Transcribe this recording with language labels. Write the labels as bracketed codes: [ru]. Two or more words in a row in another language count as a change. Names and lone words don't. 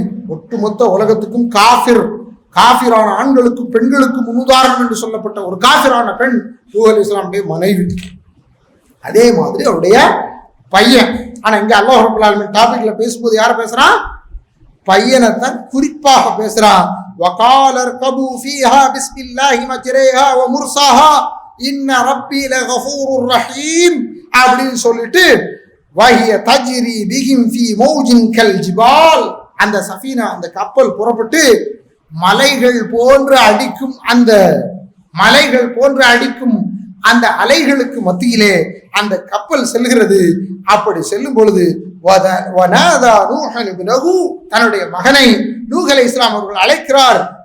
[ta] ஒட்டுமொத்த உலகத்துக்கும் காஃபிரான ஆண்களுக்கும் பெண்களுக்கும் முன்னுதாரணம் என்று சொல்லப்பட்ட ஒரு காஃபிரான பெண் நூஹ் அலைஹிஸ்ஸலாமுடைய மனைவி. அதே மாதிரி அவருடைய பையன். ஆனா இங்க [ar] الله رب العالمين [ta] டாபிக்ல பேசும்போது யார பேசுறான்? பையனைத்தான் குறிப்பாக பேசுறான். [ar] وقال اركبوا فيها بسم الله مجريها ومرساها ان ربي لغفور رحيم [ta] அப்படின்னு சொல்லிட்டு [ar] وهي تجري بهم في موج كالجبال, [ta] அந்த சஃபீனா அந்த கப்பல் புறப்பட்டு மலைகள் போன்று அடிக்கும் அந்த அலைகளுக்கு மத்தியிலே அந்த கப்பல் செல்கிறது. அப்படி செல்லும் பொழுது தன்னுடைய மகனை நூஹ் அலைஹிஸ்ஸலாம் அவர்கள் அழைக்கிறார்.